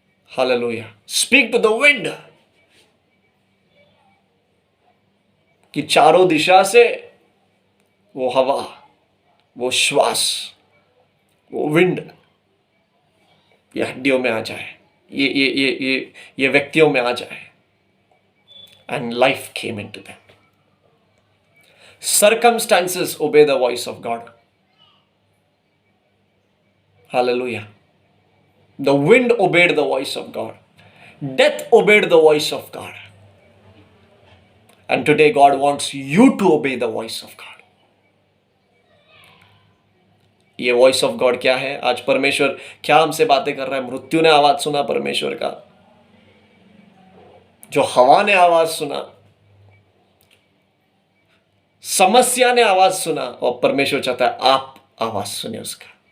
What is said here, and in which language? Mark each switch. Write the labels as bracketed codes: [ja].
[hi] Hallelujah. [en] speak to the wind, [hi] कि चारों दिशा से वो हवा, वो श्वास, वो विंड ये हड्डियों में आ जाए, ये व्यक्तियों में आ जाए। [en] And life came into them. Circumstances obey the voice of God. Hallelujah. The wind obeyed the voice of God. Death obeyed the voice of God. And today God wants you to obey the voice of God. [hi] ये [en] voice of God [hi] क्या है? आज परमेश्वर क्या हमसे बातें कर रहा है? मृत्यु ने आवाज सुना परमेश्वर का, जो हवा ने आवाज सुना, समस्या ने आवाज सुना, और परमेश्वर चाहता है आप आवाज सुने उसका।